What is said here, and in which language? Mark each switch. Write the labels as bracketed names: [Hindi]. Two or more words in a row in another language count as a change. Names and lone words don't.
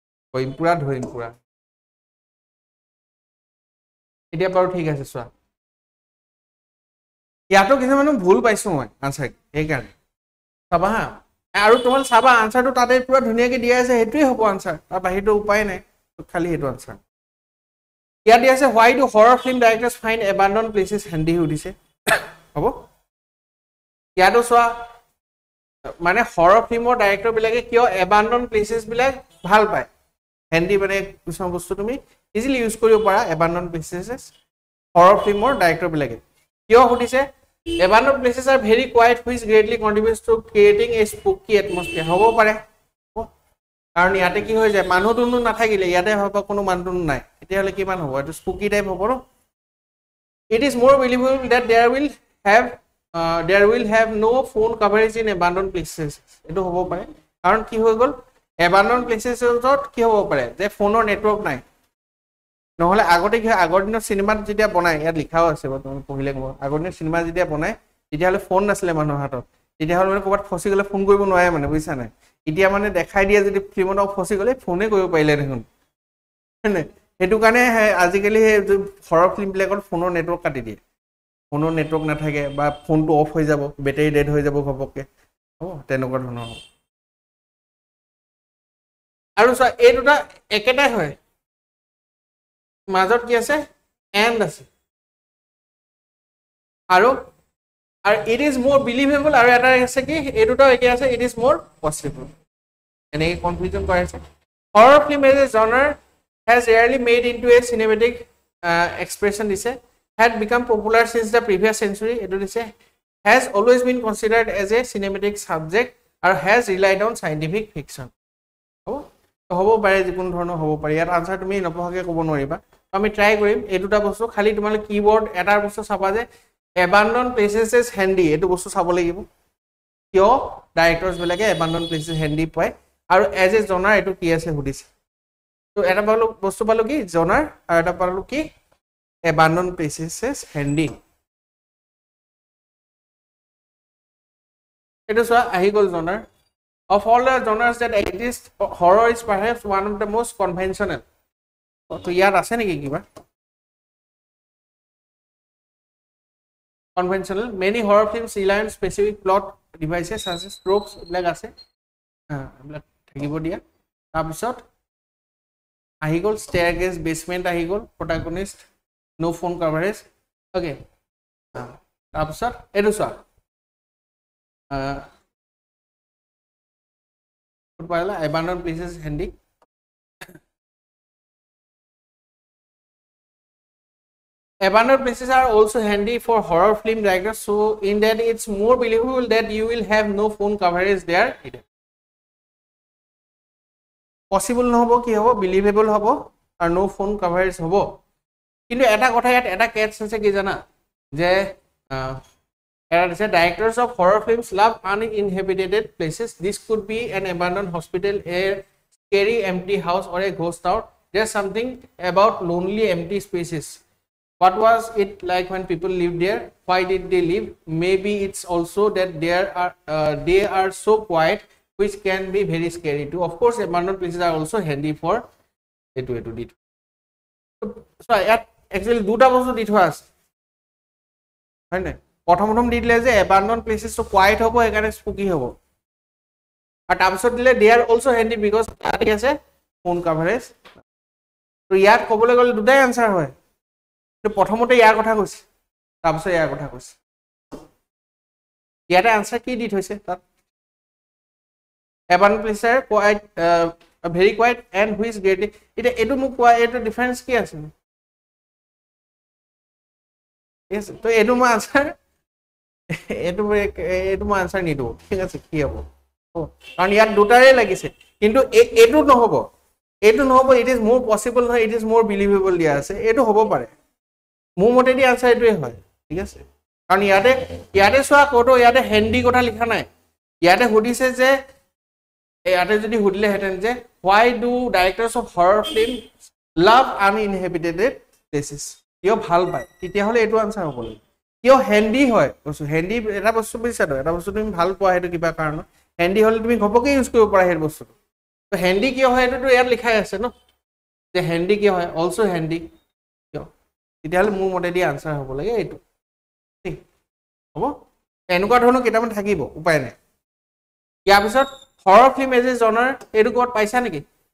[Assamese] পুৰা ধৰিম পুৰা এতিয়া বাৰু ঠিক আছে চোৱা ইয়াতো কিছুমানে ভুল পাইছো মই আনসাৰ সেইকাৰণে চাবা হা আৰু তোমাল চাবা আনসাৰটো তাতে পুৰা ধুনীয়াকৈ দিয়া আছে সেইটোৱে হ'ব আনসাৰ তাৰ বাহিৰটো উপায় নাই খালি সেইটো আনসাৰ ইয়াত দিয়া আছে [English] why do horror film directors find abandoned places handy [Assamese] সুধিছে হ'ব ইয়াতো চোৱা মানে হৰৰ ফিল্মৰ ডাইৰেক্টৰ বিলাকে কিয় [English] abandoned places [Assamese] বিলাক ভাল পায় handy মানে কিছুমান বস্তু তুমি [English] easily use [Assamese] কৰিব পাৰা [English] abandoned places [Assamese] হৰৰ ফিল্মৰ ডাইৰেক্টৰ বিলাকে কিয় সুধিছে [English] abandoned places are very quiet which greatly contributes to creating a spooky atmosphere [Assamese] হ'ব পাৰে কাৰণ ইয়াতে কি হৈ যায় মানুহ দুনু নাথাকিলে ইয়াতে ভাবা কোনো মানুহ দুনু নাই এতিয়া হলে কিমান হ'ব এটো [English] spooky type [Assamese] হ'ব ন [English] it is more believable that there will have no phone coverage in abandoned places [Assamese] এটো হ'ব পাৰে কাৰণ কি হৈ গল [English] abandoned places [Assamese] ত কি হ'ব পাৰে যে ফোনৰ নেটৱৰ্ক নাই নহলে আগতে কি আগৰ দিনৰ সিনেমাত যেতিয়া বনাই ইয়াত লিখাও আছে তুমি পঢ়িলে কব আগৰ দিনৰ সিনেমা যেতিয়া বনাই তেতিয়া হলে ফোন নাছিলে মানুহৰ হাতত তেতিয়া হলে মানে ক'বাত ফসি গলে ফোন কৰিব নোৱাৰে মানে বুজিছা নাই এতিয়া মানে দেখাই দিয়া যদি ফিল্মত ফসি গলে ফোনে কৰিব পাৰিলে দেখোন মানে হেতু কাৰণে আজিকালি হৰৰ ফিল্ম বিলাকত ফোনৰ নেটৱৰ্ক কাটি দিয়ে ফোনৰ নেটৱৰ্ক নাথাকে বা ফোনটো অফ হৈ যাব [English] battery dead [Assamese] হৈ যাব ঘপককে হ'ব তেনেকুৱা ধৰণৰ আৰু চোৱা এই দুটা একেটাই হয় মাজত কি আছে এন্ড আছে [English] আৰু it is more believable [Assamese] আৰু এটা আছে কি এই দুটা একে আছে [English] it is more possible [Assamese] এনে কনফিউজন কৰাইছে [English] horror film as a genre has rarely made into a cinematic expression দিছে had become popular since the previous century [Assamese] এটো দিছে [English] has always been considered as a cinematic subject আৰু has relied on scientific fiction [Assamese] হ'ব পাৰে যিকোনো ধৰণৰ হ'ব পাৰে ইয়াৰ আনসাৰ তুমি নপঢ়াকে ক'ব নোৱাৰিবা আমি ট্ৰাই কৰিম এই দুটা বস্তু খালি তোমালে কিৱৰ্ড এটাৰ বস্তু চাবা যে [English] abandoned places is handy [Assamese] এটো বস্তু চাব লাগিব কিয় ডাইৰেক্টৰছ বিলাকে [English] abandoned places handy [Assamese] পায় আৰু [English] as a genre [Assamese] এটো কি আছে সুধিছে তো এটা পালো বস্তু পালো কি জনাৰ আৰু এটা পালো কি [English] abandoned places is handy [Assamese] এটো চোৱা আহি গল জনাৰ [English] of all the genres that exist horror is perhaps one of the most conventional [Assamese] তো ইয়াত আছে নেকি কিবা [English] conventional many horror films rely on specific plot devices such as tropes like আছে like [Assamese] থাকিব দিয়া তাৰ পিছত আহি গল [English] staircase basement [Assamese] আহি গল [English] protagonist no phone coverage okay [Assamese] তাৰ পিছত এটো চোৱা [English] পাইলা abandoned places handy abandoned places are also handy for horror film directors so in that it's more believable that you will have no phone coverage there possible [Assamese] নহব কি হ'ব [English] believable [Assamese] হ'ব আৰু [English] no phone coverage [Assamese] হ'ব কিন্তু এটা কথা ইয়াত এটা কেচ আছে কি জানা যে [English] directors of horror films love uninhabited places this could be an abandoned hospital a scary empty house or a ghost town there's something about lonely empty spaces what was it like when people lived there why did they live maybe it's also that they are so quiet which can be very scary too of course abandoned places are also handy for etu dit so actually [Assamese] দুটা বস্তু দি থোৱা আছে হয় না প্ৰথম দিলে যে [English] abandoned places so quiet [Assamese] হ'ব একানে spooky হ'ব আৰু তাৰপিছত দিলে [English] they are also handy because [Assamese] তাতে আছে [English] phone coverage [Assamese] তো ইয়াত ক'বলৈ গ'লে দুটাই আনসাৰ হয় তো প্ৰথমতে ইয়াৰ কথা কৈছে তাৰপিছত ইয়াৰ কথা কৈছে ইয়াতে আনসাৰ কি দি থৈছে তাত [English] abandoned places are quiet very quiet and which greatly [Assamese] এটা এটো মোক কোৱা এটো ডিফাৰেন্স কি আছে yes তো এটো মই আনসাৰ এটো মই আনসাৰ নিদো ঠিক আছে কি হ'ব কাৰণ ইয়াত দুটাৰে লাগিছে কিন্তু এটো নহব [English] it is more possible [Assamese] নহয় [English] it is more believable [Assamese] দিয়া আছে এটো হ'ব পাৰে মোৰ মতে দি আনসাৰ এটোই হয় ঠিক আছে কাৰণ ইয়াতে চোৱা কোটো ইয়াতে হেন্ডি কথা লিখা নাই ইয়াতে সুধিছে যে ইয়াতে যদি সুধিলে হেতেন যে [English] why do directors of horror films love uninhabited places [Assamese] কিয় ভাল পায় তেতিয়া হলে এটো আনসাৰ হ'ব কিয় হেন্ডি হয় কৈছো হেন্ডি এটা বস্তু বুজিছা তো এটা বস্তু তুমি ভাল পোৱা হেতু কিবা কাৰণ হেন্ডি হলে তুমি ঘপকে ইউজ কৰিব পাৰা হেৰ বস্তুটো তো হেন্ডি কিয় হয় এইটোতো ইয়াত লিখাই আছে ন যে হেন্ডি কিয় হয় অলসো হেন্ডি কিয় তেতিয়াহ'লে মোৰ মতে [English] the answer [Assamese] হ'ব লাগে এইটো ঠিক হ'ব এনেকুৱা ধৰণৰ কেইটামান থাকিব উপায় নাই ইয়াৰ পিছত [English] horror film as a genre [Assamese] এইটো ক'ত পাইছা নেকি